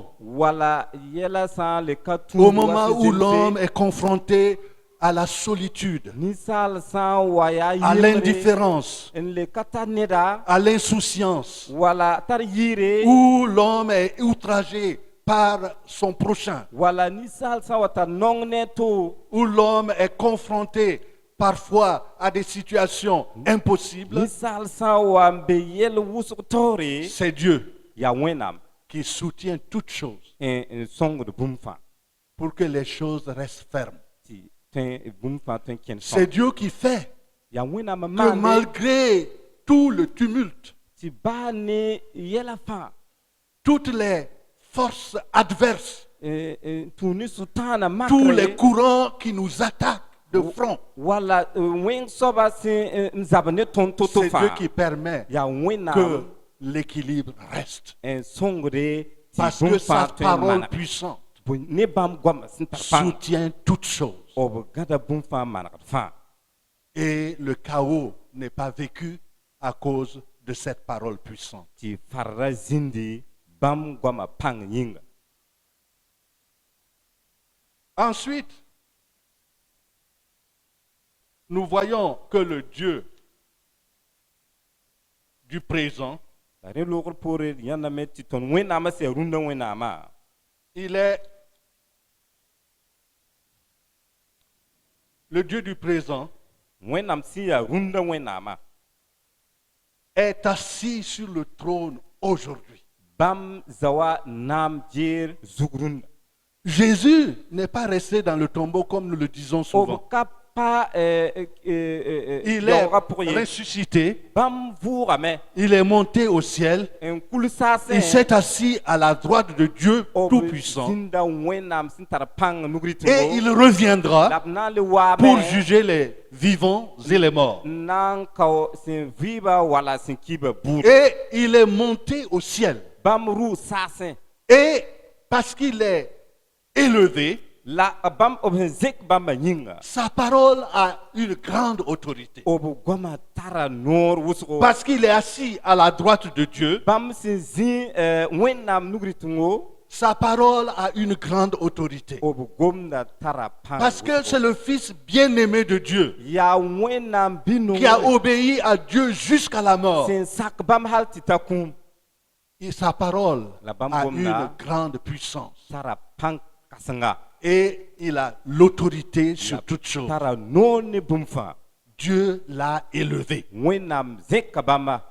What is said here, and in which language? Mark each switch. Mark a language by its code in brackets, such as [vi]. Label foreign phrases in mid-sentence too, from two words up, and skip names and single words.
[mos] wala yɛla sã n le ka tũ [fr] au moment où l'homme est confronté à la solitude, [mos] ninsaal sã n wa yaa [fr] à [mos] yɩmre [fr] l'indifférence, [mos] n le ka tar neda [fr] à l'insouciance, [mos] wala tar yɩɩre [fr] où l'homme est outragé par son prochain, [mos] wala ninsaal sã n wa tar nong ne to [fr] où l'homme est confronté parfois à des situations impossibles, [mos] ninsaal sã n wa n be yɛl wʋsg taoore [fr] c'est Dieu [mos] yaa wẽnnaam [fr] qui soutient toutes choses [mos] n sõngd bũmb fãa [fr] pour que les choses restent fermes. [mos] tɩ tõe bũmb fãa tõe n kẽnd [fr] C'est [mos] sõng [fr] Dieu qui fait [mos] yaa wẽnnaam n [fr] que [mos] maande [fr] malgré tout le tumulte, [mos] tɩ baa ne yɛla fãa [fr] toutes les forces adverses, [mos] tũ ne sũ-tãana [fr] tous les [mos] makre [fr] courants qui nous attaquent de front, [mos] wala wẽng soaba sẽn n zab ne tõnd to-to [fr] c'est Dieu [mos] fãa [fr] qui permet [mos] yaa [fr] que [mos] wẽnnaam [fr] l'équilibre reste. [mos] n sõngde tɩ [fr] Parce que [mos] bũmb [fr] sa [mos] fãa tõe n [fr] parole [mos] maneg [fr] puissante [mos] ne bãmb goamã sẽn tar pãng [fr] soutient toutes choses. [mos] b gãda bũmb fãa manegd fãa [fr] Et le chaos n'est pas vécu à cause de cette parole puissante. [mos] tɩ farra zĩndi bãmb goamã pãng yĩnga [fr] Ensuite, nous voyons que le Dieu du présent, [mos] la rẽ loogr poore d yãndame tɩ tõnd wẽnnaamã sẽn yaa rũndã wẽnnaamã [fr] il est le Dieu du présent [mos] wẽnnaam sẽn yaa rũndã wẽnnaamã [fr] est assis sur le trône aujourd'hui. [mos] bãmb zawa naam jeer zug rũndã [fr] Jésus n'est pas resté dans le tombeau comme nous le disons [mos] b [fr] souvent. [mos] ka pa [fr] Il est [mos] yaoogã pʋg ye [fr] ressuscité, [mos] bãmb vʋʋgame [fr] il est monté au ciel, [mos] n kul saasẽ [fr] il s'est assis à la droite de Dieu [mos] b [fr] Tout-Puissant [mos] zĩnda wẽnnaam sẽn tar pãng nugri [fr] et il [mos] tɩgo [fr] reviendra [mos] la b na n le waame [fr] pour juger les vivants et les morts. [mos] n na n kao sẽn vɩɩba wala sẽn kiba buud [fr] Et il est monté au ciel. [mos] bãmb rʋʋ saasẽ [fr] Et parce qu'il est élevé, [mos] la bãmb b sẽn zẽk bãmbã yĩnga [fr] sa parole a une grande autorité. [mos] b goamã tara noor wʋsgo [fr] Parce qu'il est assis à la droite de Dieu, [mos] bãmb sẽn zĩ wẽnnaam nugri tũngo [fr] sa parole a une grande autorité. [mos] b gomda tara pãng [fr] Parce que [mos] wʋsgo. [fr] c'est le Fils bien-aimé de Dieu [mos] yaa wẽnnaam [fr] qui a obéi à Dieu jusqu'à la mort. [mos] sẽn sak bãmb hal tɩ t'a kũum [fr] Et sa parole [mos] La bam [fr] a [mos] gomna. [fr] une grande puissance. [mos] tara pãng kãsenga [fr] Et il a l'autorité sur toutes choses. [mos] tara noor ne bũmb fãa [fr] Dieu l'a élevé [mos] wẽnnaam zẽka bãmba